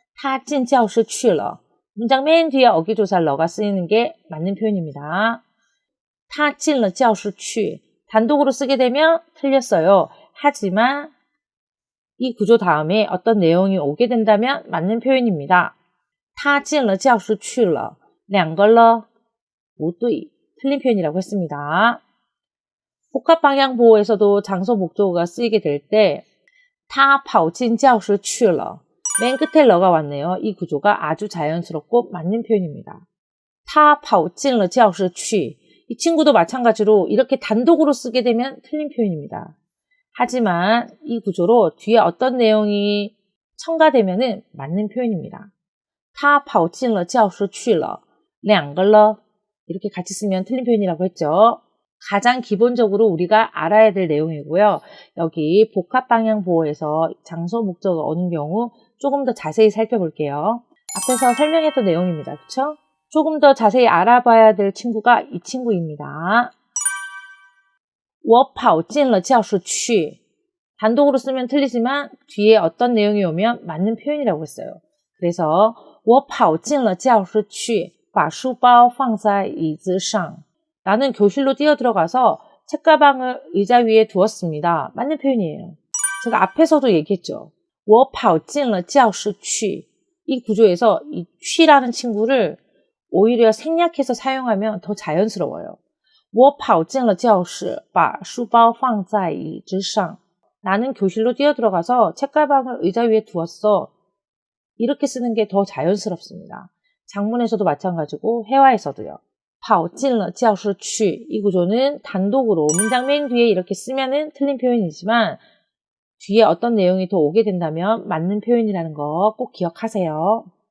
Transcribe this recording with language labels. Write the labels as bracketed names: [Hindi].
[Chinese] 他进教室去了. [Korean] 문장 맨 뒤에 어기조사 러가 쓰이는 게 맞는 표현입니다. [Chinese] 他进了教室去. [Korean] 단독으로 쓰게 되면 틀렸어요. 하지만 이 구조 다음에 어떤 내용이 오게 된다면 맞는 표현입니다. [Chinese] 他进了教室去了两个了不对. [Korean] 틀린 표현이라고 했습니다. 복합 방향 보호에서도 장소 목적어가 쓰이게 될 때 [Chinese] 他跑进教室去了. [Korean] 맨 끝에 러가 왔네요. 이 구조가 아주 자연스럽고 맞는 표현입니다. [Chinese] 他跑进了教室去. [Korean] 이 친구도 마찬가지로 이렇게 단독으로 쓰게 되면 틀린 표현입니다. 하지만 이 구조로 뒤에 어떤 내용이 첨가되면 맞는 표현입니다. [Chinese] 他跑进了教室去了两个了 [Korean] 이렇게 같이 쓰면 틀린 표현이라고 했죠. 가장 기본적으로 우리가 알아야 될 내용이고요. 여기 복합방향보호에서 장소 목적어 어느 경우 조금 더 자세히 살펴볼게요. 앞에서 설명했던 내용입니다. 그쵸? 조금 더 자세히 알아봐야 될 친구가 이 친구입니다. [Chinese] 我跑进了教室去. [Korean] 단독으로 쓰면 틀리지만 뒤에 어떤 내용이 오면 맞는 표현이라고 했어요. 그래서 [Chinese] 我跑进了教室去把书包放在椅子上. [Korean] 나는 교실로 뛰어들어가서 책가방을 의자 위에 두었습니다. 맞는 표현이에요. 제가 앞에서도 얘기했죠. [Chinese] 我跑进了教室去. [Korean] 이 구조에서 이 취라는 친구를 오히려 생략해서 사용하면 더 자연스러워요. [Chinese] 我跑进了教室把书包放在椅子上. [Korean] 나는 교실로 뛰어들어가서 책가방을 의자 위에 두었어. 이렇게 쓰는 게 더 자연스럽습니다. 장문에서도 마찬가지고 회화에서도요. [Chinese] 跑进了教室去. [Korean] 이 구조는 단독으로 문장 맨 뒤에 이렇게 쓰면은 틀린 표현이지만 뒤에 어떤 내용이 더 오게 된다면 맞는 표현이라는 거 꼭 기억하세요.